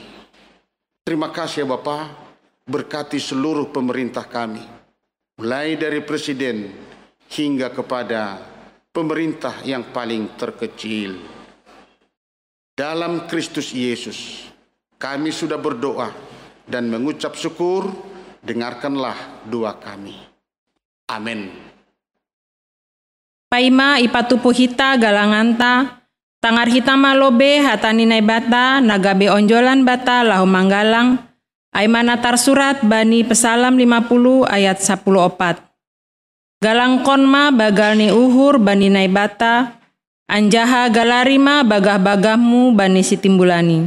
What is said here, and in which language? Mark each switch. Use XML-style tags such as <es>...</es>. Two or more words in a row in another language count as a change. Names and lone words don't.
<id>Terima kasih ya Bapa, berkati seluruh pemerintah kami, mulai dari presiden hingga kepada pemerintah yang paling terkecil. Dalam Kristus Yesus, kami sudah berdoa dan mengucap syukur, dengarkanlah doa kami. Amin.</id> <bts>Paima ipatupu hita galanganta, tangar hitama lobe hatani nai bata, nagabe onjolan bata lahu manggalang, aimanatar surat bani pesalam 50 ayat 14. Galang konma bagalni uhur bani nai bata, anjaha galarima bagah-bagahmu bani sitimbulani.</bts>